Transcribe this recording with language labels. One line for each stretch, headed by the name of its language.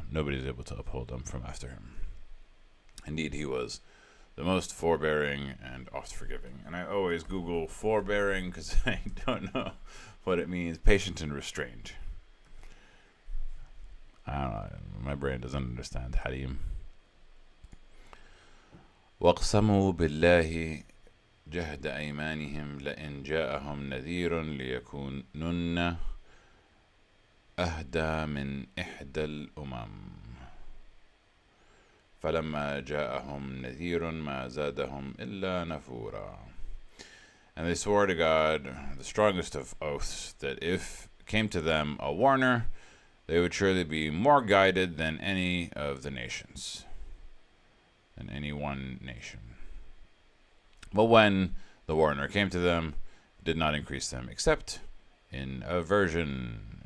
English: Nobody is able to uphold them from after him. Indeed, he was the most forbearing and oft forgiving. And I always Google forbearing because I don't know what it means. Patient and restrained. I don't know. My brain doesn't understand Halim.
Arabic: وَاقْسَمُوا بِاللَّهِ جهد أيمانهم لئن جاءهم نذير ليكونن أهدى من إحدى الأمم فلما جاءهم نذير ما زادهم إلا نفورا.
English: And they swore to God, the strongest of oaths, that if came to them a warner, they would surely be more guided than any of the nations, than any one nation. But when the warner came to them, it did not increase them, except in aversion.